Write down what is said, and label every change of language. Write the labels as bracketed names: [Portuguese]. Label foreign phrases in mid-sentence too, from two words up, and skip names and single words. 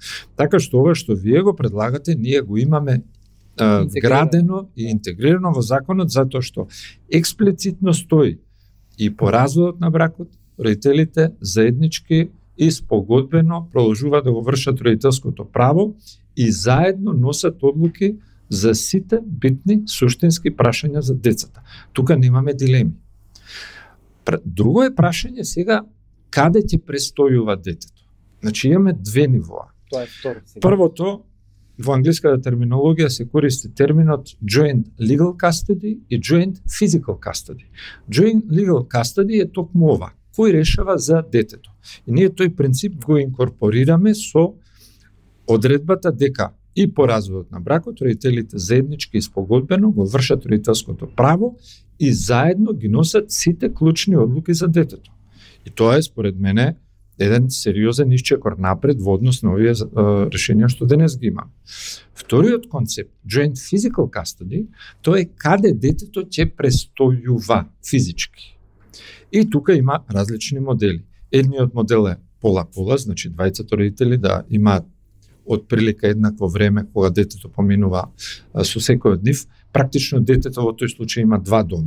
[Macedonian] Така што ова што вие го предлагате, ние го имаме градено и интегрирано во законот, затоа што експлицитно стои и по разводот на бракот, родителите заеднички и спогодбено продолжуваат да го вршат родителското право и заедно носат одлуки за сите битни суштински прашања за децата. Тука немаме дилеми. Друго е прашање сега, каде ќе престојува детето? Значи имаме две нивоа. Тоа е второ сега. Првото, во англиската терминологија се користи терминот [English] joint legal custody [Macedonian] и [English] joint physical custody. Joint legal custody [Macedonian] е токму ова, кој решава за детето. И ние тој принцип го инкорпорираме со одредбата дека и по разводот на бракот родителите заеднички и спогодбено го вршат родителското право и заедно ги носат сите клучни одлуки за детето. И тоа е, според мене, еден сериозен исчекор напред во однос на овие решенија што денес ги имаме. Вториот концепт, [English] joint physical custody, [Macedonian] тоа е каде детето ќе престојува физички. И тука има различни модели. Едниот модел е пола-пола, значи двајцата родители да имаат од прилика еднакво време кога детето поминува со секој од нив. Практично детето во тој случај има два дома.